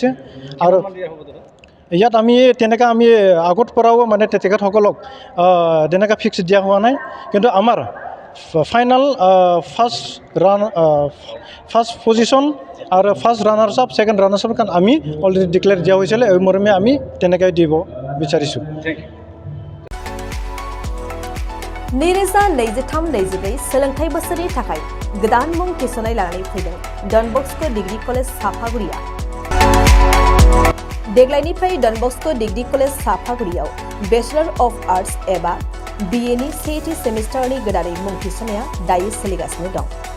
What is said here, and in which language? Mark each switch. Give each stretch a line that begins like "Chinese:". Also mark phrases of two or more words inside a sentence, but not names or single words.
Assamese: আৰু ইয়াত আমি তেনেকৈ আমি আগত পৰাও মানে তেখেতসকলক তেনেকৈ ফিক্স দিয়া হোৱা নাই। কিন্তু আমাৰ
English: final first position
Assamese: আৰু
English: first runners up, second runners up
Assamese: কাৰণ আমি
English: already declare
Assamese: দিয়া হৈছিলে। এই মৰ্মে আমি তেনেকৈ দিব বিচাৰিছোঁ।
Bodo: नैरोजा 23-24 सोलोंथाइ बोसोरनि थाखाय गोदान मुं थिसननाय लानानै फैदों डन बस्क' डिग्री कलेज साफागुरिया। देग्लायनिफ्राय डन बस्क' डिग्री कलेज साफागुरियाव
English: Bachelor of Arts
Bodo: एबा BA नि सेथि सेमिस्टारनि गोदानै मुं थिसननाया दायो सोलिगासिनो दं।